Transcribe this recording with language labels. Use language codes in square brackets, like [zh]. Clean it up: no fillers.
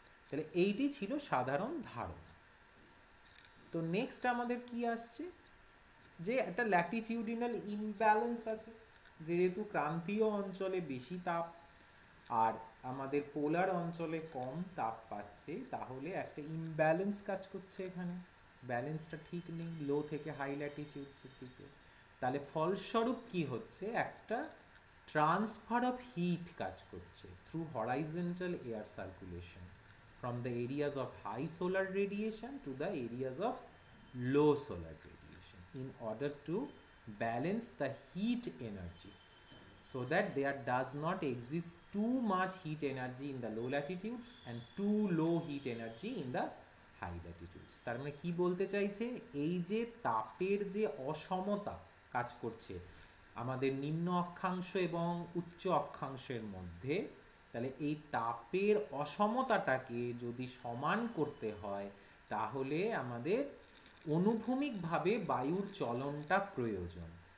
[bn] তাহলে এইটি ছিল সাধারণ ধারণা। তো নেক্সট আমাদের কি আসছে, যে একটা ল্যাটিটিউডিনাল ইমব্যালেন্স আছে, যেহেতু ক্রান্তীয় অঞ্চলে বেশি তাপ আর আমাদের পোলার অঞ্চলে কম তাপ পাচ্ছে, তাহলে একটা ইমব্যালেন্স কাজ করছে এখানে, ব্যালেন্সটা ঠিক নেই লো থেকে হাই ল্যাটিটিউডসের দিকে। তাহলে ফলস্বরূপ কি হচ্ছে, একটা ট্রান্সফার অফ হিট কাজ করছে through horizontal air circulation [en] from the areas of high solar radiation to the areas of low solar radiation in order to balance the heat energy, so that there does not exist too much heat energy in the low latitudes and too low heat energy in the high latitudes. [bn] তার মানে কি বলতে চাইছে, এই যে তাপের যে অসমতা কাজ করছে আমাদের নিম্ন অক্ষাংশ এবং উচ্চ অক্ষাংশের মধ্যে, তাহলে এই তাপের অসমতাটাকে যদি সমান করতে হয়, তাহলে আমাদের অনুভূমিকভাবে বায়ুর চলনটা প্রয়োজন।